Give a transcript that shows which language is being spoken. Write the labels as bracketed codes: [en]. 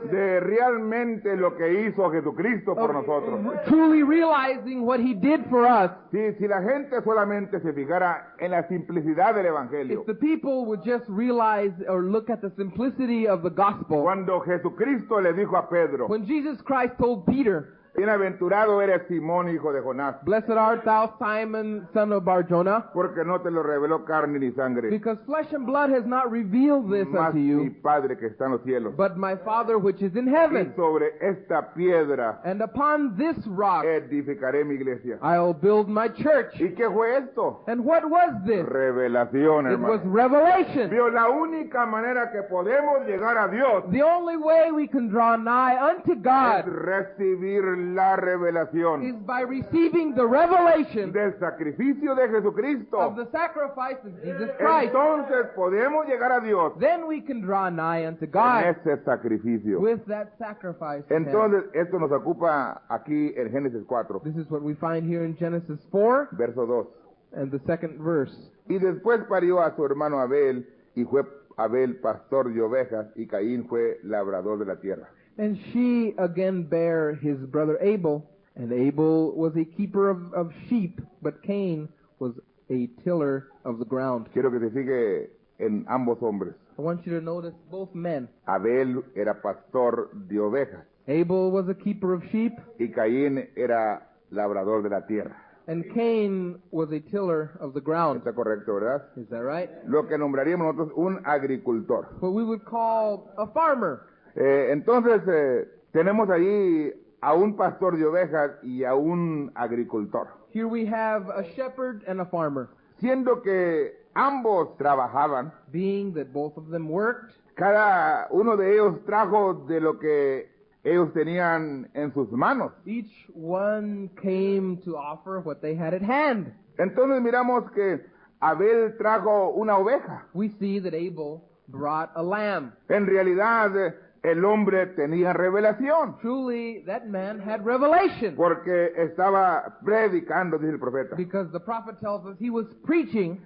[es] de realmente lo que hizo Jesucristo por [en] of [es] nosotros. [en] truly realizing realizing what he did for us, [es] Si la gente solamente se fijara en la simplicidad del Evangelio, [en] if the people would just realize or look at the simplicity of the gospel, [es] cuando Jesucristo le dijo a Pedro, [en] when Jesus Christ told Peter, [es] bienaventurado eres Simón, hijo de Jonás, [en] "Blessed art thou, Simon, son of Bar-Jonah, [es] porque no te lo reveló carne ni sangre, [en] because flesh and blood has not revealed this [es] mas [en] unto [es] mi [en] you, [es] Padre que está en los cielos. [en] but my Father which is in [es] Y [en] heaven. [es] sobre esta piedra [en] And upon this rock [es] edificaré mi iglesia." [en] I'll build my church." [es] ¿Y qué fue esto? [en] And what was this? [es] Revelación, [en] It was [es] hermano. [en] revelation. [es] Vio, la única manera que podemos llegar a Dios [en] The only way we can draw nigh unto [es] es [en] God [es] recibir la revelación [en] is by receiving the revelation [es] del sacrificio de [en] of [es] Jesucristo. [en] the sacrifice of Jesus Christ. [es] Entonces podemos llegar a Dios [en] Then we can draw nigh unto [es] con [en] God [es] ese sacrificio. [en] with that sacrifice. [es] Entonces esto nos ocupa aquí en Génesis 4, [en] This is what we find here in Genesis 4 [es] verso 2. [en] and the second verse. [es] Y después parió a su hermano Abel, y fue Abel pastor de ovejas, y Caín fue labrador de la tierra. [en] And she again bare his brother Abel, and Abel was a keeper of sheep, but Cain was a tiller of the ground. [es] Quiero que se fije en ambos hombres. [en] I want you to notice both men. [es] Abel era pastor de ovejas [en] Abel was a keeper of sheep, [es] y Caín era labrador de la tierra. [en] and Cain was a tiller of the ground. [es] ¿Está correcto, verdad? [en] Is that right? [es] Lo que nombraríamos nosotros un agricultor. [en] What we would call a farmer. [es] Entonces, tenemos ahí a un pastor de ovejas y a un agricultor. [en] Here we have a shepherd and a farmer. [es] Siendo que ambos trabajaban, [en] Being that both of them worked, [es] cada uno de ellos trajo de lo que ellos tenían en sus manos. [en] each one came to offer what they had at hand. [es] Entonces miramos que Abel trajo una oveja. [en] We see that Abel brought a lamb. [es] En realidad, el hombre tenía revelación, [en] Truly, that man had revelation. [es] porque estaba predicando, dice el profeta. [en] Because the prophet tells us he was preaching.